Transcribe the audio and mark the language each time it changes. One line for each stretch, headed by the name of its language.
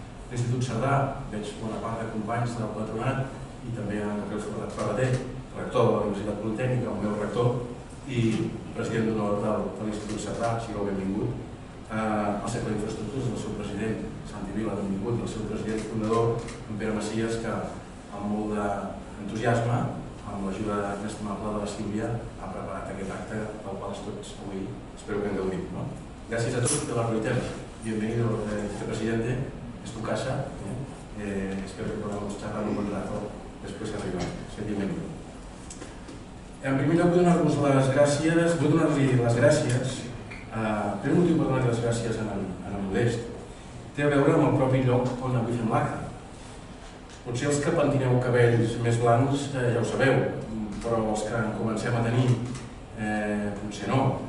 Catalan: l'Institut Cerdà, veig bona part de companys del patronat i també en Gabriel Ferreter, rector de la Universitat Politècnica, el meu rector i president d'honor de l'Institut Cerdà, sigueu benvingut, el Cercle d'Infraestructures, el seu president, Santi Vila, benvingut, el seu president fundador, en Pere Macias, que amb molt d'entusiasme, amb l'ajuda inestimable de la Sílvia, ha preparat aquest acte del qual tots avui espero que en gaudim. Gràcies a tots de la realitat.
Spanish: Bienvenido, vicepresidente, es tu casa. Espero que podamos charlar un buen rato después de
Catalan: arribar.
Spanish: Ser bienvenido.
Catalan: En primer lloc, vull donar-vos les gràcies, vull donar-li les gràcies. Primer motiu per donar-li les gràcies a en Modest té a veure amb el propi lloc on avui fem l'acte. Potser els que pentineu cabells més blancs ja ho sabeu, però els que en comencem a tenir potser no.